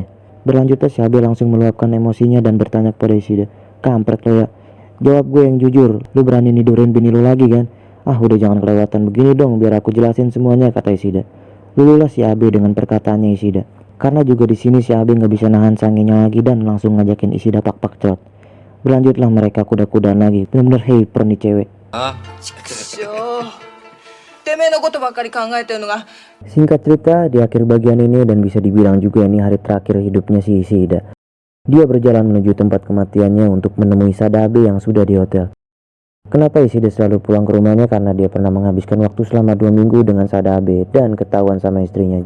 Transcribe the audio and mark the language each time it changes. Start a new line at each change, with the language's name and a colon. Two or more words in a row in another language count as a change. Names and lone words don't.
Indonesian: Berlanjutnya si Abe langsung meluapkan emosinya dan bertanya kepada Ishida, kampret lo ya, jawab gue yang jujur, lu berani nidurin bini lu lagi kan? Ah udah jangan kelewatan begini dong, biar aku jelasin semuanya, kata Ishida. Lululah si Abe dengan perkataannya Ishida. Karena juga di sini si Abe nggak bisa nahan sangenya lagi dan langsung ngajakin Ishida pak-pak cerot. Berlanjutlah mereka kuda-kudaan lagi, benar-benar hyper nih cewek.
Japanese: しょう。てめえのことばっかり考えてるのが。
Indonesian: Singkat cerita, di akhir bagian ini dan bisa dibilang juga ini hari terakhir hidupnya si Ishida. Dia berjalan menuju tempat kematiannya untuk menemui Sada Abe yang sudah di hotel. Kenapa Ishida selalu pulang ke rumahnya? Karena dia pernah menghabiskan waktu selama 2 minggu dengan Sada Abe dan ketahuan sama istrinya.